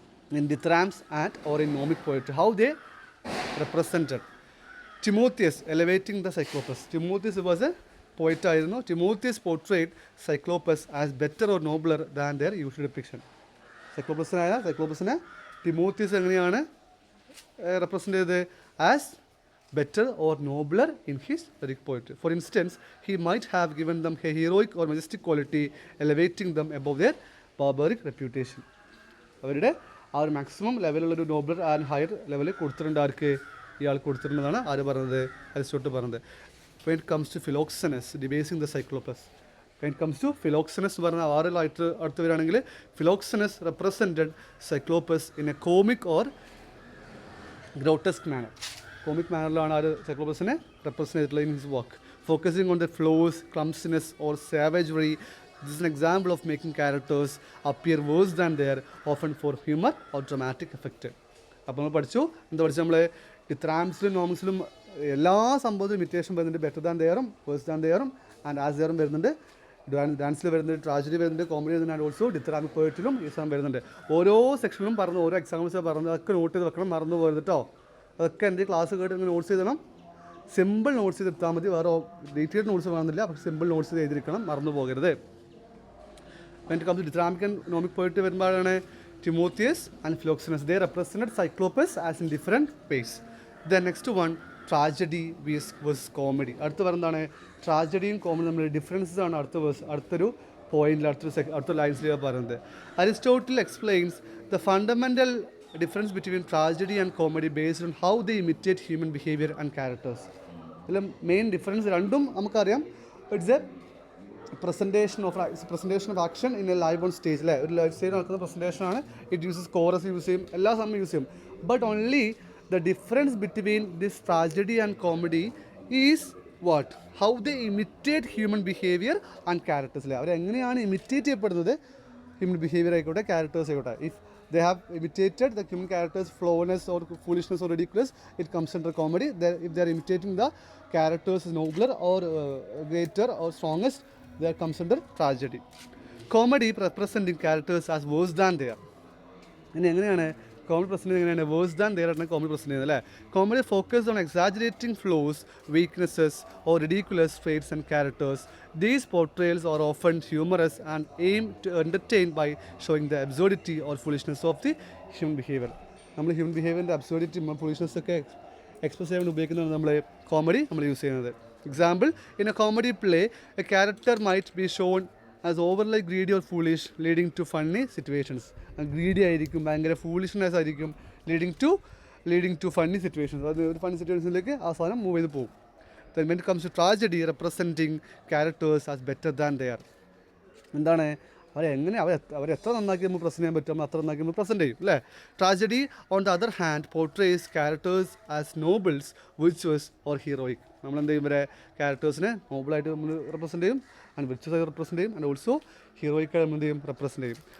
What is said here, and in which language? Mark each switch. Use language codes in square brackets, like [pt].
[en] in dithyrambs and or in gnomic poetry, how they represented. Timotheus elevating the Cyclopus. Timotheus was a poet ആയിരുന്നു. Timotheus portrayed Cyclopus as better or nobler than their usual depiction. [ml] സൈക്ലോപ്പസിനെ ടിമോത്തിയസ് എങ്ങനെയാണ് represent ചെയ്തത്? [en] As better or nobler in his lyric poetry. For instance, he might have given them a heroic or majestic quality, elevating them above their barbaric reputation. [ml] അവരുടെ ആ ഒരു maximum ലെവലുള്ളൊരു Noble and higher ലെവലിൽ കൊടുത്തിട്ടുണ്ട്. ആർക്ക്? ഇയാൾ കൊടുത്തിട്ടുണ്ടെന്നാണ് ആര് പറഞ്ഞത്? അരിസ്റ്റോട്ടിൽ പറഞ്ഞത്. [en] When it comes to Philoxenus debasing the Cyclopus, when it comes to Philoxenus [ml] പറഞ്ഞ ആറിലായിട്ട് അടുത്ത് വരികയാണെങ്കിൽ [en] Philoxenus represented Cyclopus in a comic or grotesque manner. [ml] Comic മാനറിലാണ് ആര് സൈക്ലോപ്പസിനെ റെപ്രസെൻ്റ് ചെയ്തിട്ടുള്ളത് [en] In his work, focusing on the flaws, clumsiness or savagery. This is an example of making characters appear worse than they're, often for humour or dramatic effect. [ml] അപ്പോൾ നമ്മൾ പഠിച്ചു, എന്താ പഠിച്ചു നമ്മൾ? ഡിത്രാംസിലും നോമിക്സിലും എല്ലാ സംഭവത്തിലും imitation വരുന്നുണ്ട്. Better than ദെയറും verse than ദെയറും and as ദെയറും വരുന്നുണ്ട്. ഡാൻസിൽ വരുന്നുണ്ട്, ട്രാജഡി വരുന്നുണ്ട്, കോമഡി വരുന്നുണ്ട്, ആൻഡ് ഓൾസോ ഡിത്രാമിക് പോയറ്റിലും ഈ സാധനം വരുന്നുണ്ട്. ഓരോ സെക്ഷനിലും പറഞ്ഞു, ഓരോ എക്സാമ്പിൾസ് പറഞ്ഞു, അതൊക്കെ നോട്ട് ചെയ്ത് വെക്കണം, മറന്നു പോകരുത് കേട്ടോ. അതൊക്കെ എൻ്റെ ക്ലാസ് കേട്ട് നിങ്ങൾ നോട്ട്സ് ചെയ്തണം. സിമ്പിൾ നോട്ട്സ് ചെയ്തെടുത്താൽ മതി, വേറെ ഡീറ്റെയിൽഡ് നോട്ട്സ് വേണമെന്നില്ല, പക്ഷേ സിമ്പിൾ നോട്ട്സ് ചെയ്ത് എഴുതിയിരിക്കണം, മറന്നു പോകരുത്. [en] When it comes to Dithyramic and gnomic poetry [ml] വരുമ്പോഴാണ് [en] Timotheus and Philoxenus, they represented Cyclopus as in different ways. The next one, tragedy versus comedy. [ml] അടുത്ത പറയുന്നതാണ് ട്രാജഡിയും കോമഡി തമ്മിൽ ഡിഫറൻസസ് ആണ് അടുത്തൊരു [en] പോയിന്റിൽ അടുത്ത ലൈൻസിൽ പറയുന്നത്. Aristotle explains the fundamental difference between tragedy and comedy based on how they imitate human behaviour and characters. [ml] ഇതിൽ main difference രണ്ടും നമുക്കറിയാം. It's A presentation of action in A live on stage അല്ലേ, ഒരു ലൈവ് സ്റ്റേജ് നടക്കുന്ന പ്രസൻറ്റേഷനാണ്. It uses chorus use ചെയ്യും, എല്ലാ സമയം use ചെയ്യും. But only the difference between this tragedy and comedy is what, how they imitate human behaviour and characters അല്ലേ, അവരെങ്ങനെയാണ് imitate ചെയ്യപ്പെടുന്നത്, ഹ്യൂമൻ ബിഹേവിയർ ആയിക്കോട്ടെ ക്യാരക്ടേഴ്സ് ആയിക്കോട്ടെ. [en] If they have imitated the human characters' flowness or foolishness or ridiculous, it comes under comedy. If they are imitating the characters nobler or greater or strongest, that comes under tragedy. Comedy representing characters as worse than they are. [ml] ഇനി എങ്ങനെയാണ് comedy present എങ്ങനെയാണ് verse than there ആണ് comedy present ചെയ്യുന്നത് അല്ലേ. [en] Comedy focus on exaggerating flaws, weaknesses or ridiculous traits and characters. These portrayals are often humorous and aim to entertain by showing the absurdity or foolishness of the human behavior. [ml] നമ്മൾ human ബിഹേവിയറിൻ്റെ അബ്സോർഡിറ്റി foolishness ഒക്കെ express ചെയ്യാൻ ഉപയോഗിക്കുന്നതാണ് നമ്മൾ comedy നമ്മൾ use ചെയ്യുന്നത്. [en] Example, in a comedy play a character might be shown as overly greedy or foolish leading to funny situations. [ml] Greedy ആയിരിക്കും, ഭയങ്കര foolishness ആയിരിക്കും, ലീഡിങ് ടു ഫണ്ണി സിറ്റുവേഷൻസ്. അത് ഒരു ഫണ്ണി സിറ്റുവേഷനിലേക്ക് ആ സാധനം മൂവ് ചെയ്ത് പോകും. [en] Then when it comes to tragedy, representing characters as better than they are. [ml] എന്താണ് അവരെത്ര നന്നാക്കി നമ്മൾ പ്രസൻറ്റ് ചെയ്യാൻ പറ്റും, അത്ര നന്നാക്കി നമ്മൾ പ്രസൻറ്റ് ചെയ്യും അല്ലേ. [en] Tragedy on the other hand portrays characters as nobles, virtuous or heroic. [ml] നമ്മൾ എന്ത് ചെയ്യും, ഇവരെ ക്യാരക്ടേഴ്സിനെ നോബിളായിട്ട് നമ്മൾ റെപ്രസെൻറ്റ് ചെയ്യും, ആൻഡ് വിർച്വസ് ആയി റെപ്രസെൻറ്റ് ചെയ്യും, ആൻഡ് ഓൾസോ ഹീറോയിക്കായി നമ്മൾ എന്ത് ചെയ്യും, റെപ്രസെൻറ്റ് ചെയ്യും.